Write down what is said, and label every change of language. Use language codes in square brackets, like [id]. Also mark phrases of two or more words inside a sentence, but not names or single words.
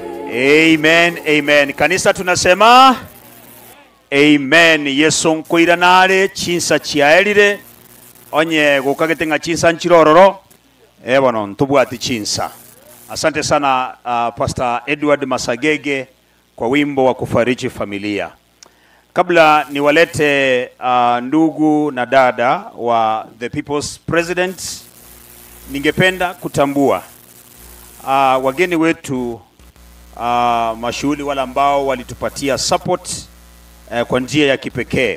[sw] Amen, amen. Kanisa tunasema amen. [guz] Yesu nkwira nare chinsa chiaerire onye gukagetenga chinsa nchirororo bono ntubwati chinsa. [sw] Asante sana Pastor Edward Masagege kwa wimbo wa kufariji familia. Kabla niwalete ndugu na dada wa [en] the People's President, [sw] ningependa kutambua wageni wetu mashuhuri wale ambao walitupatia support kwa njia ya kipekee.